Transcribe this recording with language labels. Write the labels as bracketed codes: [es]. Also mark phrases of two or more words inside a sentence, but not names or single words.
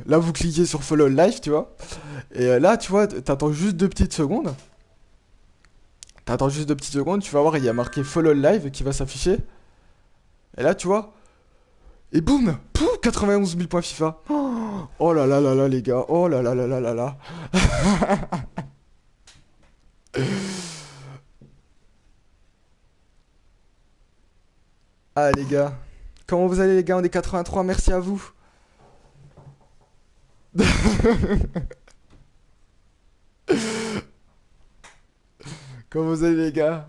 [fr] Là, vous cliquez sur [en] follow live, [fr] tu vois. Et là, tu vois, t'attends juste 2 petites secondes. T'attends juste 2 petites secondes, tu vas voir, il y a marqué [en] follow live [fr] qui va s'afficher. Et là, tu vois, et boum, pouf, 91 000 points FIFA. Oh là là là là, les gars, oh là là là là là là. Ah les gars, comment vous allez les gars? On est 83, merci à vous. Comment vous allez les gars?